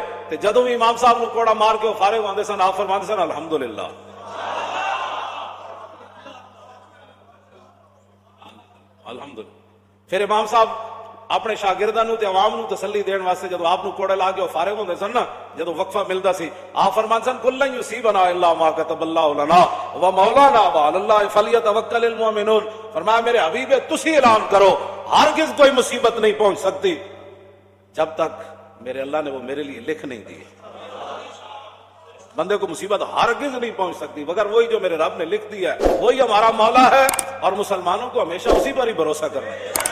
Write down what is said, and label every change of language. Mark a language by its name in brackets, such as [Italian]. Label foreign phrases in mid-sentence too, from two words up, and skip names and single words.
[Punjabi] تے جدوں بھی امام صاحب نوں کوڑا مار کے فارغ ہوندے سن، آپ فرماندے سن [Arabic] الحمد لله، الحمد لله. [Punjabi] فیر امام صاحب اپنے شاگرداں نوں تے عوام نوں تسلی دین واسطے جدوں آپ نوں کوڑے لا کے فارغ ہوندے سن نا، جدوں وقفہ ملدا سی، آپ فرماندے سن [Arabic] قل لن يصيبنا إلا ما كتب الله لنا و مولانا وعلى الله فليتوكل المؤمنون. [Urdu] فرمایا میرے حبیب تسی اعلان کرو ہرگز کوئی مصیبت نہیں پہنچ سکتی جب تک میرے اللہ نے وہ میرے لیے لکھ نہیں دی. بندے کو مصیبت ہرگز نہیں پہنچ سکتی مگر وہی جو میرے رب نے لکھ دیا ہے، وہی ہمارا مولا ہے اور مسلمانوں کو ہمیشہ اسی پر ہی بھروسہ کرنا ہے.